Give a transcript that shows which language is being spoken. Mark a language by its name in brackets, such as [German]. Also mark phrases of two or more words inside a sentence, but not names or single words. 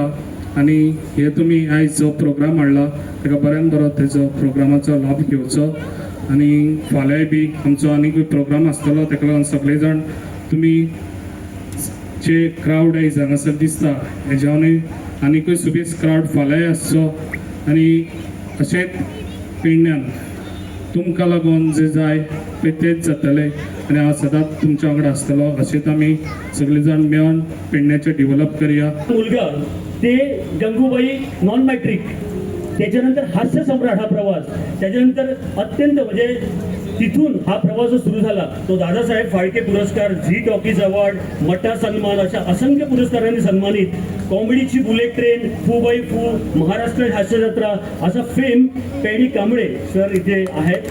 [Konkani] आनी हे तुमी आयज जो प्रोग्राम हाडला ताका बऱ्यान बरो तेजो प्रोग्रामाचो लाभ घेवचो आनी फाल्यांय बी आमचो आनीकूय प्रोग्राम आसतलो ताका लागून सगळे जाण तुमी जे क्रावड आयज हांगासर दिसता हेज्यावनूय आनीकूय सुबेज क्रावड फाल्यांय आसचो आनी अशेंच पेडण्यान तुमकां लागून जे जाय पळय तेच जातले आनी हांव सदांच तुमच्या वांगडा आसतलो अशेंच आमी सगळे जाण मेळून पेडण्याचें डेव्हलप करया. [Marathi] मुलगा ते गंगूबाई नॉन मॅट्रिक, त्याच्यानंतर हास्य सम्राट हा प्रवास, त्याच्यानंतर अत्यंत म्हणजे तिथून हा प्रवास जो सुरू झाला तो दादासाहेब फाळके पुरस्कार, झी टॉकीज अवॉर्ड, मटा सन्मान अशा असंख्य पुरस्कारांनी सन्मानित, कॉमेडीची [English] bullet train, [Marathi] फू बाई फू, महाराष्ट्र हास्य जत्रा असा फेम पेडी कांबळे सर इथे आहेत.